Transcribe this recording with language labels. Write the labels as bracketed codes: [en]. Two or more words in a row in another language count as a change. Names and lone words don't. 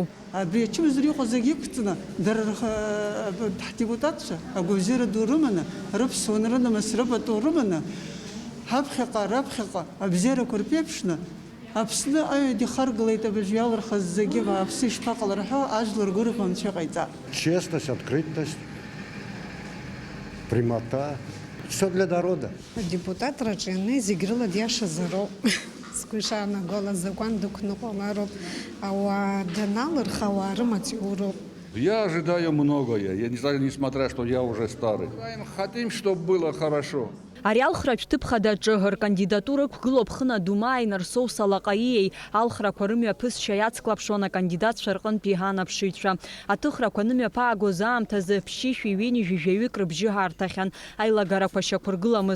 [ab] Абри ачымазара иҟоу зегьы ықәҵны, дара ҳдепутатцәа агәабзиара ду рыманы, рыԥсуан рынамыс рыпату рыманы, ҳаԥхьаҟа, раԥхьаҟа абзиарақәа рԥеиԥшны, Аԥсны аҩада ихаргалеит абыржә иалырхыз зегьы Аԥсы ишԥаҟалар ҳәа ажәлар гәырӷьо анцәа иҟаиҵап. [ru] Честность, открытость, прямота. Все для народа. [ab] Адепутатраҿы ианнеи зегь рыла диашазароуп. Сгәы ишаанаго азакәан дықәныҟәалароуп. Ауаа даналырха ауаа рымаҵуроуп. [ru] Я ожидаю многое, несмотря, что я уже старый. Хотим, чтобы было хорошо. [ab] Ари алхратә ҭыԥхада аҿы ркандидатура ықәгылоуп Хына Думааи, Нарсоу Салаҟаиеи, алхрақәа рымҩаԥысшьа иацклаԥшуан акандидатцәа рҟынтәи анаԥшыҩцәа. Аҭыхрақәа нымҩаԥаагоз аамҭазы ԥшьышәи ҩынҩажәи жәаҩык рыбжьы ҳарҭахьан, аилагарақәа шьақәыргыламызт.